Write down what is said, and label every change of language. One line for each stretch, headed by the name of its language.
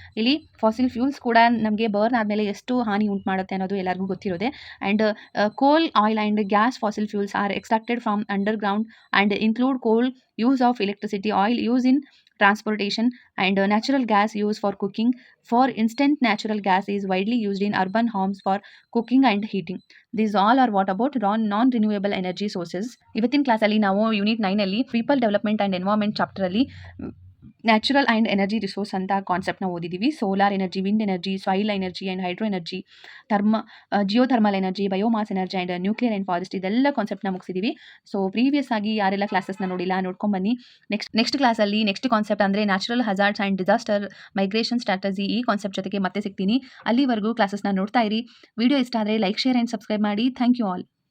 Kannada: ಇಲ್ಲಿ fossil fuels ಕೂಡ ನಮಗೆ ಬರ್ನ್ ಆದಮೇಲೆ ಎಷ್ಟು ಹಾನಿ ಉಂಟು ಮಾಡುತ್ತೆ ಅನ್ನೋದು ಎಲ್ಲರಿಗೂ ಗೊತ್ತಿರೋದೆ.
English: And coal, oil and gas fossil fuels are extracted from underground and include coal use of electricity, oil use in transportation and natural gas used for cooking. For instance, natural gas is widely used in urban homes for cooking and heating. These all are what about non-renewable energy sources.
Kannada: ಇವತ್ತಿನ ಕ್ಲಾಸಲ್ಲಿ ನಾವು unit 9 ಅಲ್ಲಿ people development and environment ಚಾಪ್ಟರಲ್ಲಿ natural and energy resource ಅಂತ ಕಾನ್ಸೆಪ್ಟ್ನ ಓದಿದ್ದೀವಿ. Solar energy, wind energy, soil energy and hydro energy, geothermal energy, biomass energy and nuclear and forest, ಇದೆಲ್ಲ ಕಾನ್ಸೆಪ್ಟ್ನ ಮುಗಿಸಿದ್ದೀವಿ. So previous ಆಗಿ ಯಾರೆಲ್ಲ ಕ್ಲಾಸಸ್ನ ನೋಡಿಲ್ಲ ನೋಡ್ಕೊಂಬನ್ನಿ. Next ಕ್ಲಾಸಲ್ಲಿ ನೆಕ್ಸ್ಟ್ ಕಾನ್ಸೆಪ್ಟ್ ಅಂದರೆ natural hazards and disaster migration strategy, ಈ concept ಜೊತೆಗೆ ಮತ್ತೆ ಸಿಗ್ತೀನಿ. ಅಲ್ಲಿವರೆಗೂ ಕ್ಲಾಸಸ್ನ ನೋಡ್ತಾ ಇರಿ. ವಿಡಿಯೋ ಇಷ್ಟ ಆದರೆ ಲೈಕ್, ಶೇರ್ ಆ್ಯಂಡ್ ಸಬ್ಸ್ಕ್ರೈಬ್ ಮಾಡಿ.
English: Thank you all.